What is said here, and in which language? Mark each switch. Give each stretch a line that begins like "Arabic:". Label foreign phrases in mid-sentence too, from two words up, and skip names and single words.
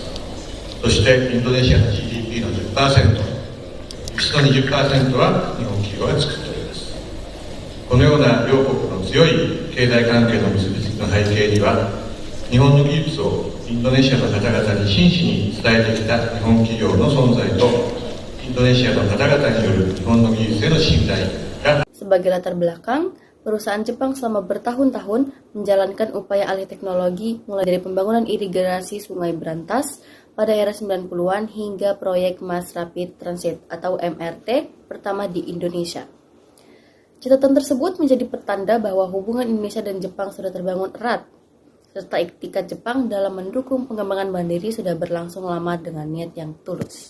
Japanese: そしてインドネシアの GDP の 10%、輸出の 20% は日本企業が作っております。このような両国の強い経済関係の結びつきの背景には、日本の技術をインドネシアの方々に真摯に伝えてきた日本企業の存在と、インドネシアの方々による日本の技術への信頼が
Indonesian: Sebagai latar belakang, perusahaan Jepang selama bertahun-tahun menjalankan upaya alih teknologi mulai dari pembangunan irigasi Sungai Brantas pada era 90-an hingga proyek Mass Rapid Transit atau MRT pertama di Indonesia. Catatan tersebut menjadi petanda bahwa hubungan Indonesia dan Jepang sudah terbangun erat, serta iktikat Jepang dalam mendukung pengembangan mandiri sudah berlangsung lama dengan niat yang tulus.